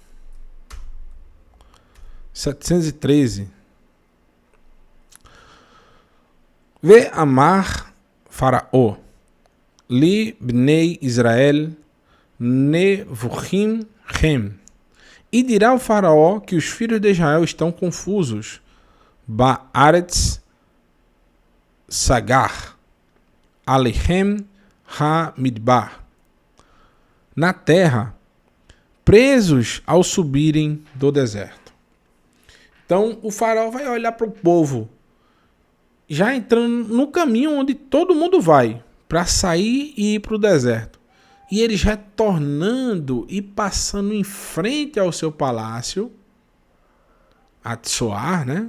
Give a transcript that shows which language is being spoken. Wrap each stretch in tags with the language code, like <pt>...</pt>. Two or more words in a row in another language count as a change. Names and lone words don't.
<he>713. ואמר פרעה. לבני ישראל נבוכים הם.</he> <pt>E dirá o Faraó que os filhos de Israel estão confusos.</pt> <he>בארץ סגר. עליכם המדבר.</he> <pt>Na terra, presos ao subirem do deserto. Então o faraó vai olhar para o povo, já entrando no caminho onde todo mundo vai, para sair e ir para o deserto. E eles retornando e passando em frente ao seu palácio, a Tsoar, né?</pt>